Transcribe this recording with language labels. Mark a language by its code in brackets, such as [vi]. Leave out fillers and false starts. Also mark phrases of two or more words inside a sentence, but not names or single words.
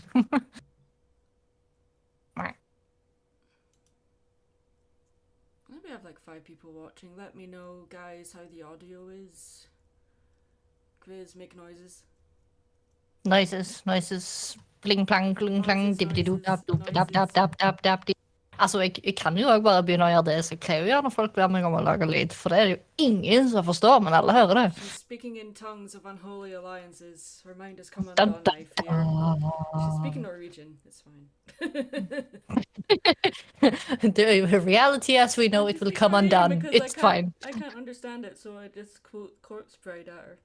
[en] maybe I have like 5 people watching. Let me know, guys, how the audio is. Quiz, make noises. Noises. Bling plang, gling plang, dibbidi-doo, dap, doop, dap, dap, dap, dap, dap, dip. [no] Altså, jeg kan jo også bare begynne å gjøre det, så jeg pleier å gjøre når folk ber meg om å lage lyd, for det er det jo ingen som forstår, men alle hører det. [en] She's speaking in tongues of unholy alliances. Her mind is come undone, I fear. She's speaking Norwegian. It's fine. The reality as we know it will come undone. It's fine. I can't understand it, so I just corpse prayed at her.